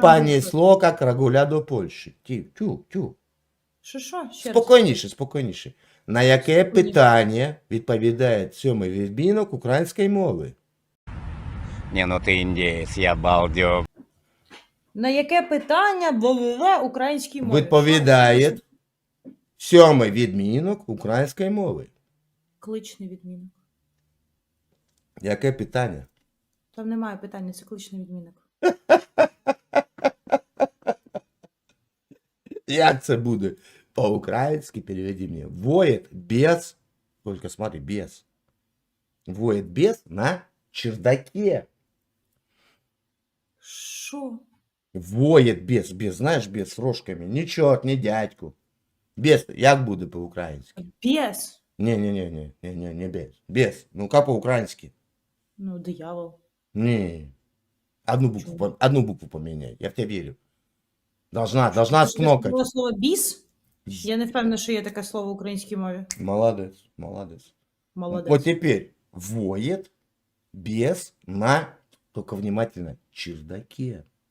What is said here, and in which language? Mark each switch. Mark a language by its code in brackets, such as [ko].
[uk] понесло, как рагуля до Польщі? Тю. Що? Ще раз. Спокійніше. На яке питання відповідає сьомий відмінок української мови? [ru] Не, ну ты индеец, я балдег. [uk] На яке питання в українській мові? Відповідає сьомий відмінок української мови. Кличний відмінок. Яке питання? Там немає питання, це кличний відмінок. Як це буде? По-українськи переведи мені. [ru] Воет без, только смотри, без. Воет без на чердаке. [uk] Що? [ru] Воет без, [uk] знаєш, без з рожками. Ні чорт, ні дядьку. Без, як буде по-українськи? [ru] Бес. Не без. Без. Ну, как по-украински? [uk] Ну, диявол. [ru] Не. Одну букву поменяй. Я в тебя верю. Должна скнокать. [uk] Було слово біс? Я не впевнена, що є таке слово в українській мові. [ru] Молодец. [uk] Молодець. [ru] Вот теперь воет без на, только внимательно, чердаке.